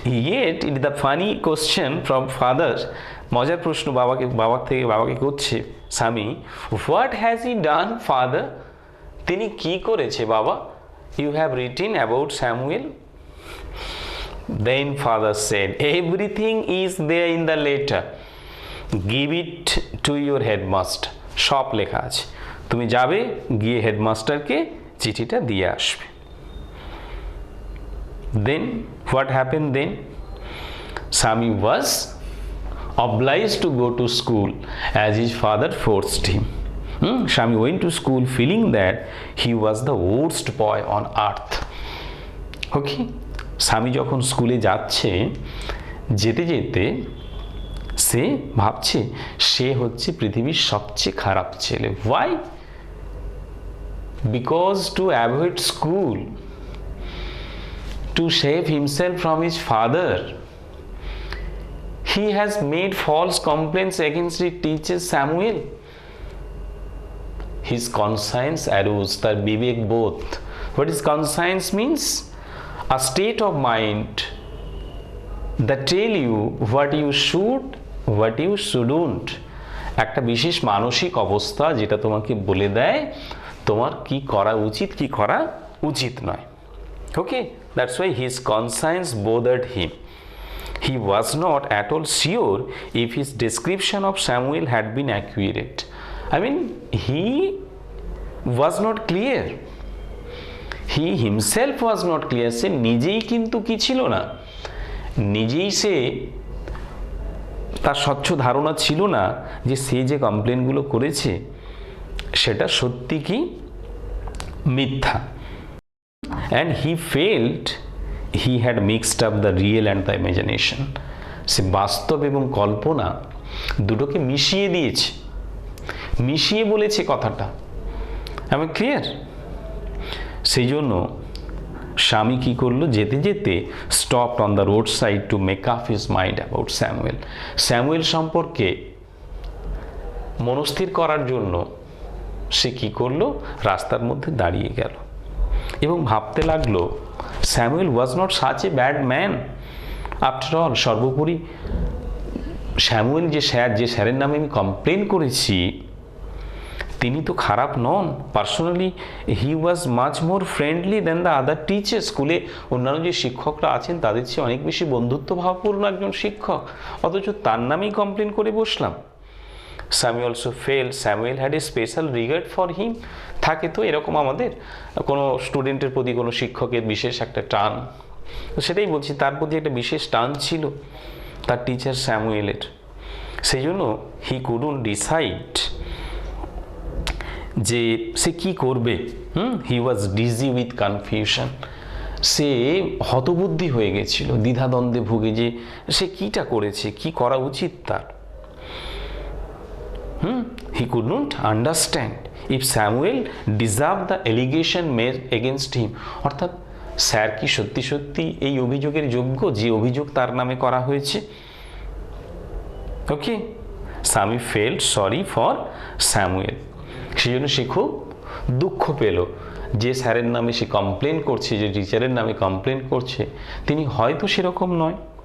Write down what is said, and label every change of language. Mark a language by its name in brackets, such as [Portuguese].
[English] Yet it is the funny question from father, [Bangla] মজার প্রশ্ন বাবাকে করছে স্বামী, [English] what has he done father? [Bangla] তিনি কি করেছে বাবা? [English] You have written about Samuel? Then father said, everything is there in the letter, give it to your headmaster. [Bangla] সব লেখা আছে, তুমি যাবে গিয়ে হেডমাস্টারকে চিঠিটা দিয়ে আসবে। [English] Then what happened then? Sami was obliged to go to school as his father forced him. Sami went to school feeling that he was the worst boy on earth. [Bangla] Okay, Sami যখন স্কুলে যাচ্ছে, যেতে যেতে সে ভাবছে সে হচ্ছে পৃথিবীর সবচেয়ে খারাপ ছেলে। [English] Why? Because to avoid school, to save himself from his father, he has made false complaints against his teacher Samuel. His conscience arose, [Bangla] তার বিবেক বোধ। [English] What is conscience means? A state of mind that tell you what you should, what you shouldn't. [Bangla] একটা বিশেষ মানসিক অবস্থা যেটা তোমাকে বলে দেয় তোমার কি করা উচিত, কি করা উচিত নয়। [English] Okay, that's why his conscience bothered him. He was not at all sure if his description of Samuel had been accurate. I mean, he was not clear. He himself was not clear. [Bangla] সে নিজেই কিন্তু কি ছিল না, নিজেই সে তার স্বচ্ছ ধারণা ছিল না যে সে যে কমপ্লেনগুলো করেছে সেটা সত্যি কি মিথ্যা। [English] And he felt he had mixed up the real and the imagination. [Bangla] সে বাস্তব এবং কল্পনা দুটোকে মিশিয়ে দিয়েছে, মিশিয়ে বলেছে কথাটা। আমি ক্লিয়ার? সেই জন্য স্বামী কি করলো, যেতে যেতে [English] Stopped on the road side to make up his mind about Samuel. [Bangla] Samuel সম্পর্কে মনস্থির করার জন্য সে কি করলো, রাস্তার মধ্যে দাঁড়িয়ে গেল এবং ভাবতে লাগলো [English] Samuel was not such a bad man after all. [Bangla] সর্বোপরি স্যামুয়েল যে স্যারের নামে আমি কমপ্লেন করেছি তিনি তো খারাপ নন। [English] Personally he was much more friendly then the other teacher. [Bangla] স্কুলে অন্যান্য যে শিক্ষকরা আছেন তাদের চেয়ে অনেক বেশি বন্ধুত্বভাবপূর্ণ একজন শিক্ষক, অথচ তার নামেই কমপ্লেন করে বসলাম। [English] Sami also felt Samuel had a special regard for him. [Bangla] থাকে তো এরকম আমাদের কোনো স্টুডেন্টের প্রতি কোনো শিক্ষকের বিশেষ একটা টান, সেটাই বলছি তার প্রতি একটা বিশেষ টান ছিল তার টিচার স্যামুয়েলের। সেই জন্য [English] he couldn't decide [Bangla] যে সে কি করবে। [English] He was dizzy with confusion. [Bangla] সে হতবুদ্ধি হয়ে গেছিল, দ্বিধাদ্বন্দ্বে ভুগে যে সে কিটা করেছে, কি করা উচিত তার। [English] He could not understand if Samuel deserved the allegation made against him. [Bangla] অর্থাৎ স্যার কি সত্যি সত্যি এই অভিযোগের যোগ্য যে অভিযোগ তার নামে করা হয়েছে। ওকে, [English] Sami felt sorry for Samuel. [Bangla] সেই জন্য সে খুব দুঃখ পেল যে স্যারের নামে সে কমপ্লেন করছে, যে টিচারের নামে কমপ্লেন করছে, তিনি হয়তো সেরকম নয়।